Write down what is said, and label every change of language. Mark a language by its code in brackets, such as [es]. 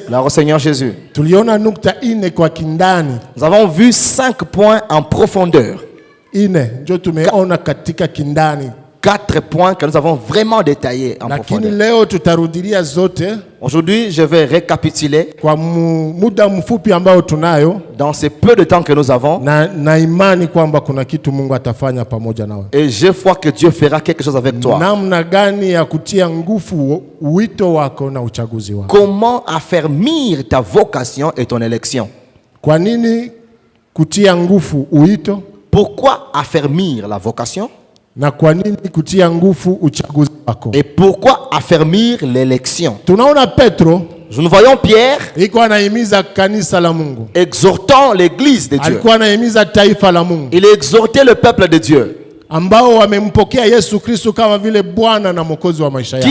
[fr] Gloire au Seigneur Jésus. [sw] Tuliona nukta 4 kwa kindani. [fr] Nous avons vu 5 points en profondeur. [sw] 4 ndio tumeona katika kindani. [fr] 4 points que nous avons vraiment détaillés en [sw] lakini [fr] profondeur. [sw] leo tutarudilia zote [fr] Aujourd'hui, je vais récapituler [sw] kwa muda mfupi ambao tunayo, [fr] dans ce peu de temps que nous avons. [sw] na imani kwamba kuna kitu Mungu atafanya pamoja nawe. [fr] Et je crois que Dieu fera quelque chose avec toi. [sw] Namna gani ya kutia nguvu wito wako na uchaguzi wako? [fr] Comment affermir ta vocation et ton élection? [sw] Kwa nini kutia nguvu wito? [fr] Pourquoi affermir la vocation? [sw] Na kwa nini kutia nguvu uchaguzi wako? [fr] Et pourquoi affermir l'élection? [sw] Tunaona Petro [fr] Nous voyons Pierre [sw] alikuwa anahimiza kanisa la Mungu, [fr] exhortant l'église de Dieu. [sw] alikuwa anahimiza taifa la Mungu [fr] Il exhortait le peuple de Dieu [sw] ambao wamempokea Yesu Kristo kama vile Bwana na Mwokozi wa maisha yao,